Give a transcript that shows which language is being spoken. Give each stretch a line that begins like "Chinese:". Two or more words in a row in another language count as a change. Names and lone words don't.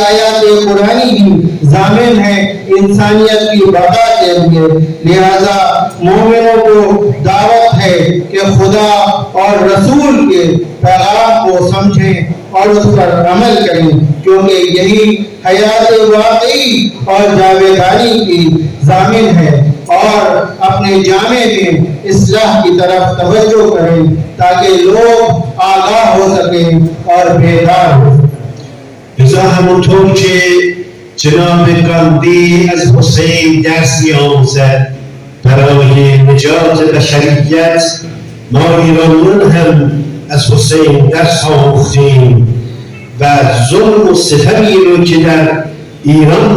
Urdu: آیات قرآنی ہی ضامن ہے انسانیت کی بقا کے لیے، لہذا مومنوں کو دعوت ہے کہ خدا اور رسول کے پیغام کو سمجھیں اور اس پر عمل کریں، کیونکہ یہی حیات واقعی اور جاویدانی کی ضامن ہے، اور اپنے جامع میں اصلاح کی طرف توجہ کریں تاکہ لوگ آگاہ ہو سکیں اور بیدار ہو سکیں۔
Persian: لذا همونطور که جناب گاندی از حسین درسی آموزد برای نجات بشریت، ما ایرانیان هم از حسین درس آموختیم و ظلم و ستمی رو که در ایران